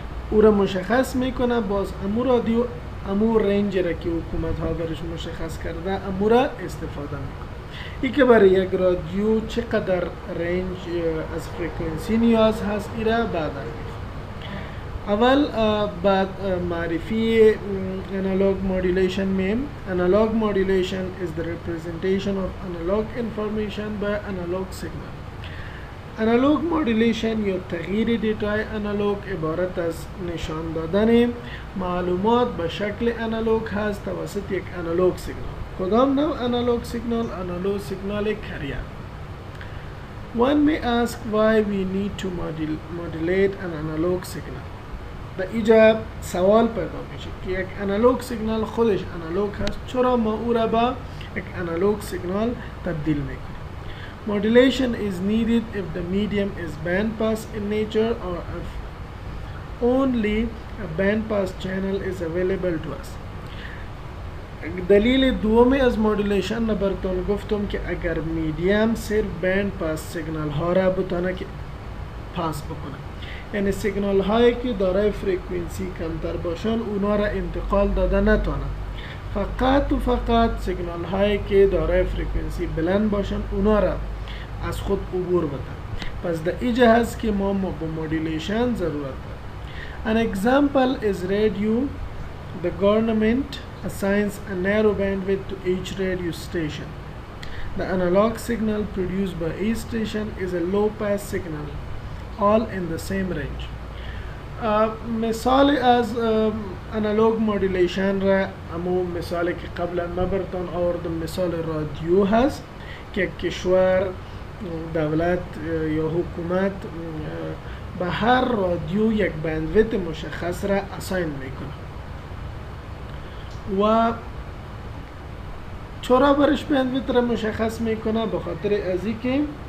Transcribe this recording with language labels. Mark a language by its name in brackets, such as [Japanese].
[Persian] او را مشخص میکنه. باز امو رادیو امو رنج را که حکومت ها برش مشخص کرده امو را استفاده میکنه. ای که برای یک رادیو چقدر رنج از فریکونسی نیاز هست ای را بعد اول بعد معرفی analog modulation میم. [English] Analog modulation is the representation of analog information by analog signal. [Persian] Analog modulation یا تغییر دیتای انالوگ عبارت از نشان دادن معلومات به شکل انالوگ هست توسط یک انالوگ سیگنال. کدام نوع انالوگ سیگنال؟ انالوگ سیگنال کریر. [English] One may ask why we need to modulate an analog signal. [Persian] در اینجا سوال پیدا میشه که یک انالوگ سیگنال خودش انالوگ هست، چرا ما او را به یک انالوگ سیگنال تبدیل میکنیم؟ [English] Modulation is needed if the medium is bandpass in nature or if only a bandpass channel is available to us. [Persian] دلیل دومی از مودولیشن براتون گفتم که اگر میدیم صرف بند پاس سیگنال ها را بتونه که پاس بکنه، یعنی سیگنال هایی که دارای فریکوینسی کمتر باشن اونا را انتقال داده نتونه، فقط و فقط سیگنال هایی که دارای فریکوینسی بلند باشن اونا را از خود عبور بده. پس در اینجا هست که ما با مودولیشن ضرورت داریم. [English] An example is radio. The government assigns a narrow bandwidth to each radio station. The analog signal produced by each station is a low-pass signal, all in the same range. [Persian] مثال از انالوگ مودولیشن را امو مثالی که قبلا ما براتون آوردم مثال رادیو هست که کشور، دولت یا حکومت به هر رادیو یک بندویت مشخص را اساین میکنه و چرا برش بندویت را مشخص میکنه؟ به خاطر از اینکه